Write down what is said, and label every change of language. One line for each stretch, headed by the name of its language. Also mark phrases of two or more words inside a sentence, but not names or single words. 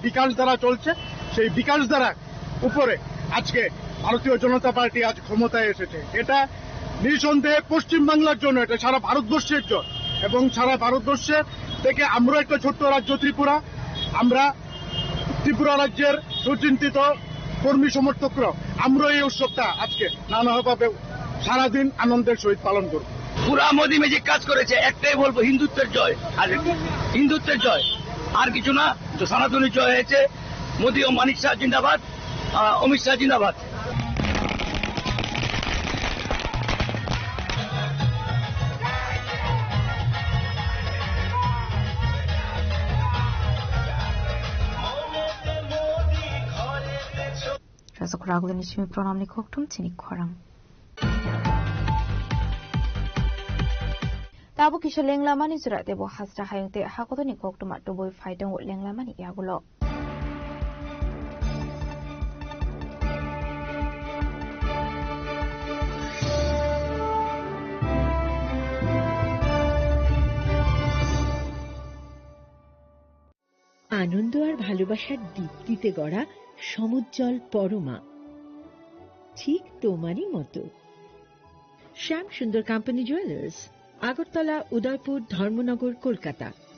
Bangla: বিকাশ ধারা চলছে সেই বিকাশ ধারা উপরে আজকে ভারতীয় জনতা পার্টি আজ ক্ষমতায় এসেছে এটা নিঃসন্দেহে পশ্চিম বাংলার জন্য এটা সারা ভারতবর্ষের জন্য এবং সারা ভারতবর্ষের থেকে আমরা একটা ছোট্ট রাজ্য ত্রিপুরা আমরা ত্রিপুরা রাজ্যের সুচিন্তিত কর্মী সমর্থকরা আমরা এই উৎসবটা আজকে নানাভাবে সারাদিন আনন্দের সহিত পালন করব পুরা মোদী ম্যাজিক কাজ করেছে একটাই বলবো হিন্দুত্বের জয় আর হিন্দুত্বের জয় আর কিছু না তো সনাতনী জয় হয়েছে মোদী ও মানিক শাহ জিন্দাবাদ অমিত শাহ জিন্দাবাদ
Kok Borok: Rajokoraglini Shimi Pronamni Koktum Chini Khorang Tabu kisha lenglamani jura debo hasra hayungte hakotoni koktuma toboi faidong lenglamani yagulo
Bangla: আনন্দ আর ভালোবাসার দীপ্তিতে গড়া সমুজ্জ্বল পরমা ঠিক তোমারই মতো শ্যাম সুন্দর কোম্পানি জুয়েলার্স আগরতলা উদয়পুর ধর্মনগর কলকাতা